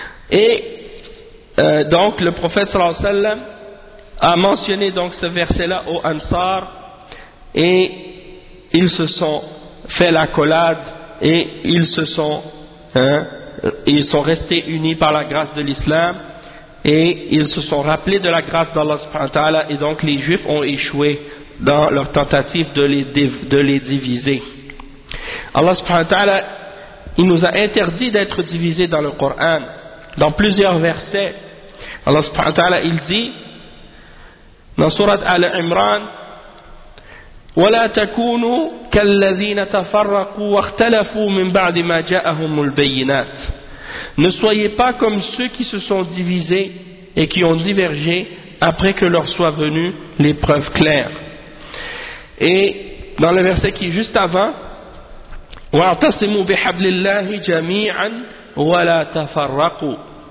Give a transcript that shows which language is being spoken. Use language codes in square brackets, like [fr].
[fr] Et donc le prophète sallallahu alayhi wa sallam a mentionné donc ce verset-là aux Ansar, et ils se sont fait l'accolade et ils se sont, hein, ils sont restés unis par la grâce de l'islam et ils se sont rappelés de la grâce d'Allah subhanahu wa ta'ala, et donc les juifs ont échoué dans leur tentative de les diviser. Allah subhanahu wa ta'ala, il nous a interdit d'être divisés dans le Coran, dans plusieurs versets. [ar] Allah subhanahu wa ta'ala, [fr] il dit dans [ar] surat Al-Imran, ولا تكونوا كالذين تفرقوا واختلفوا من بعد ما جاءهم البينات. [fr] Ne soyez pas comme ceux qui se sont divisés et qui ont divergé après que leur soit venue les preuves claires. Et dans le verset qui est juste avant, [ar] واعتصموا بحبل الله جميعا ولا تفرقوا.